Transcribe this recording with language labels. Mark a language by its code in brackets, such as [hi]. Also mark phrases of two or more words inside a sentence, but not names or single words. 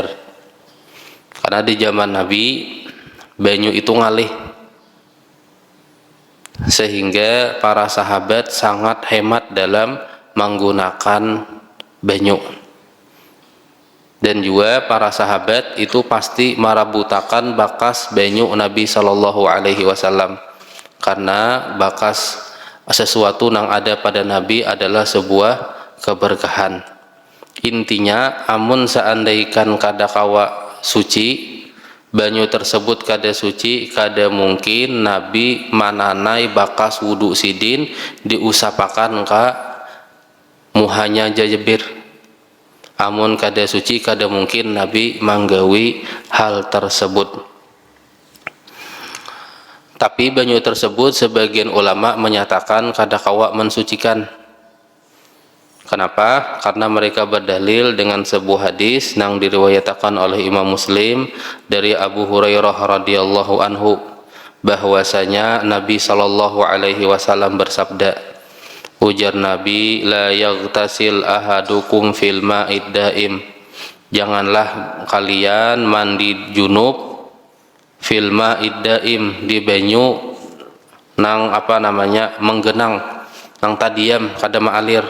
[bjn] Karena di zaman Nabi banyu itu ngalih, sehingga para sahabat sangat hemat dalam menggunakan banyu. Dan juga para sahabat itu pasti marabutakan bakas banyu Nabi [ar] صلى الله عليه وسلم, [bjn] karena bakas sesuatu yang ada pada Nabi adalah sebuah keberkahan. Intinya, amun seandaikan kadakawa suci, banyu tersebut kada suci, kada mungkin Nabi mananai bakas wudu Sidin diusapakan ka muhanya Jabir. Amun kada suci, kada mungkin Nabi manggawi hal tersebut. Tapi banyu tersebut sebagian ulama menyatakan kadakawa mensucikan. Kenapa? Karena mereka berdalil dengan sebuah hadis yang diriwayatkan oleh Imam Muslim dari Abu Hurairah [ar] رضي الله عنه, [bjn] bahwasanya Nabi [ar] صلى الله عليه وسلم [bjn] bersabda, ujar Nabi, [ar] لا يغتسل أحدكم في الماء الدائم, [bjn] janganlah kalian mandi junub [ar] في الماء الدائم, [bjn] di banyu nang menggenang, nang tadiam kada maalir.